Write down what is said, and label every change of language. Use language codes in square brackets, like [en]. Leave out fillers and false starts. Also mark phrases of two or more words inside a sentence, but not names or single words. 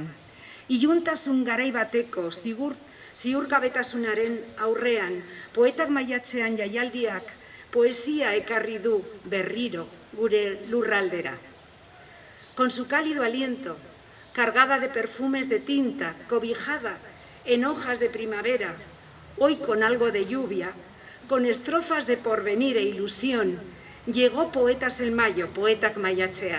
[eu] Iluntasun garai bateko ziurgabetasunaren aurrean, Poetak Maiatzean jaialdiak poesia ekarri du berriro gure lurraldera. [es] Con su cálido aliento, cargada de perfumes de tinta, cobijada en hojas de primavera, hoy con algo de lluvia, con estrofas de porvenir e ilusión, llegó Poetas el Mayo, Poetak Maiatzean.